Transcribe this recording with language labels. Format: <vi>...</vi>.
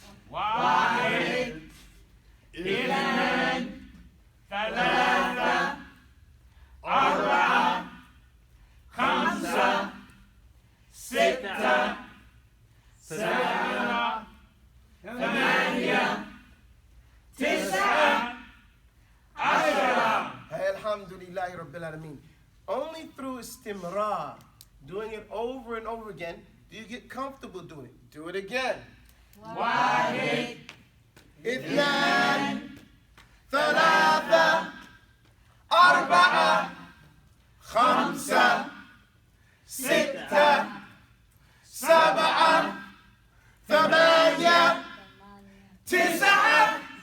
<ar>واحد اثنان ثلاثة أربعة خمسة ستة سبعة ثمانية تسعة عشرة. Alhamdulillahi Rabbil Alameen.</ar> <en>Only through istimrar, doing it over and over again, do you get comfortable doing it. Do it again.</en> <ar>واحد اثنان ثلاثة أربعة خمسة ستة سبعة ثمانية تسعة</ar>